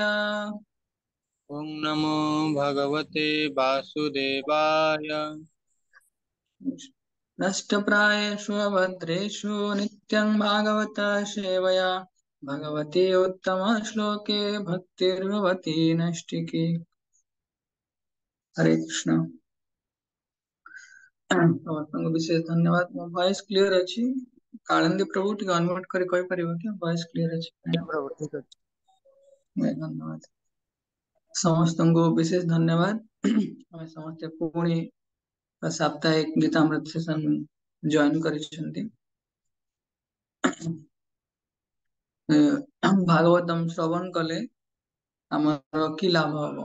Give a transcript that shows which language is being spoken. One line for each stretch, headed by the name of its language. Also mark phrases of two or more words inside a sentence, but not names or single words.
Sanskrit: ओम नमो भगवते वासुदेवाय। नष्टप्रायेषु अभद्रेषु नित्यं भागवत सेवया भगवती उत्तमश्लोके भक्तिर्भवती नष्टिकी। हरे कृष्ण।
Odia: ସମସ୍ତଙ୍କୁ ବିଶେଷ ଧନ୍ୟବାଦ। ମୋ
English: voice clear
Odia: ଅଛି? କାଳିନ୍ଦୀ ପ୍ରଭୁ ଟିକେ ଅନମ୍ୟୁଟ କରି କହିପାରିବ କି
English: voice clear
Odia: ଅଛି?
Hindi: प्रभु ठीक है।
Odia: ଧନ୍ୟବାଦ। ସମସ୍ତଙ୍କୁ ବିଶେଷ ଧନ୍ୟବାଦ। ଆମେ ସମସ୍ତେ ପୁଣି ସାପ୍ତାହିକ ଗୀତାମୃତ
English: session join
Odia: କରିଛନ୍ତି। ଭାଗବତମ ଶ୍ରବଣ କଲେ ଆମର କି ଲାଭ ହବ?